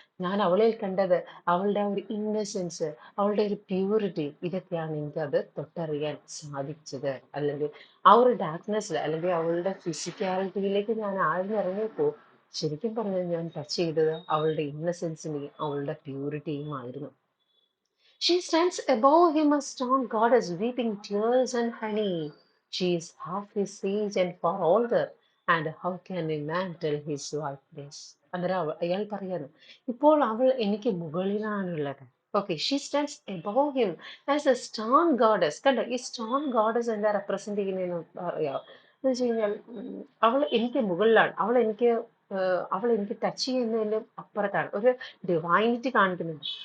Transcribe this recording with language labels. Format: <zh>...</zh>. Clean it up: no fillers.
<ml>ഞാൻ അവളിൽ കണ്ടത് അവളുടെ ആ ഒരു ഇന്നസെൻസ്, അവളുടെ ഒരു പ്യൂരിറ്റി, ഇതൊക്കെയാണ് എനിക്കത് തൊട്ടറിയാൻ സാധിച്ചത്. അല്ലെങ്കിൽ ആ ഒരു ഡാർക്ക്നെസ്സിൽ അല്ലെങ്കിൽ അവളുടെ ഫിസിക്കാലിറ്റിയിലേക്ക് ഞാൻ ആഴ്ന്നിറങ്ങിയപ്പോൾ ശരിക്കും പറഞ്ഞാൽ ഞാൻ ടച്ച് ചെയ്തത് അവളുടെ ഇന്നസെൻസിനെയും അവളുടെ പ്യൂരിറ്റിയും ആയിരുന്നു.</ml> <en>She stands above him a stone goddess, weeping tears and honey. She is half his age and far older. And how can a man tell his wife this?</en> <ml>അന്നേരം അയാൾ പറയാണ്, ഇപ്പോൾ അവൾ എനിക്ക് മുകളിലാണുള്ളത്.</ml> <en>Okay, she stands above him as a stone goddess.</en> <ml>കണ്ടോ, ഈ stone goddess എന്താ represent ചെയ്യുന്നതെന്ന് അറിയാം? എന്ന് വെച്ച് കഴിഞ്ഞാൽ അവൾ എനിക്ക് മുകളിലാണ്, അവൾ എനിക്ക് ടച്ച് ചെയ്യുന്നതിന്റെ അപ്പുറത്താണ്, ഒരു ഡിവൈനിറ്റി കാണിക്കുന്നുണ്ട്.</ml>